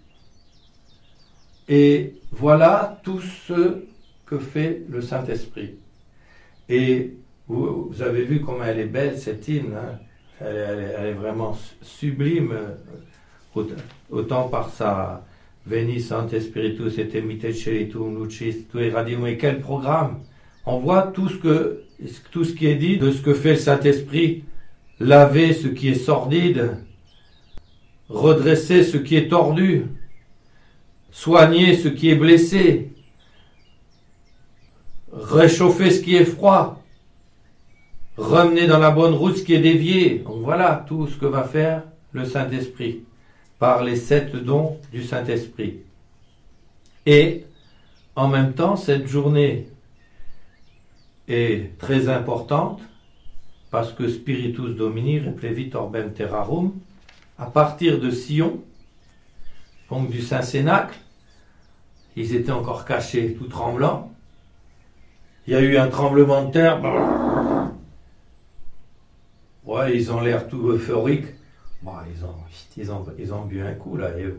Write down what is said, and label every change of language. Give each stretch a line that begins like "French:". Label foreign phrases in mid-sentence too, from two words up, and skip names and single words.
French: Et voilà tout ce que fait le Saint-Esprit. Et vous avez vu comment elle est belle, cette hymne, hein? Elle est vraiment sublime, autant par sa
Latin: Veni Sancte Spiritus et emitte Celitum Lucis Tui Radium.
French: Et quel programme! On voit tout ce qui est dit de ce que fait le Saint-Esprit, laver ce qui est sordide, redresser ce qui est tordu, soigner ce qui est blessé, réchauffer ce qui est froid, ramener dans la bonne route ce qui est dévié. Donc voilà tout ce que va faire le Saint-Esprit par les 7 dons du Saint-Esprit. Et en même temps, cette journée est très importante parce que
Latin: Spiritus Domini replevit orbem terrarum,
French: à partir de Sion, donc du Saint-Cénacle, ils étaient encore cachés, tout tremblants. Il y a eu un tremblement de terre. Ouais, ils ont l'air tout euphoriques. Bon, ils ont bu un coup, là, et eux.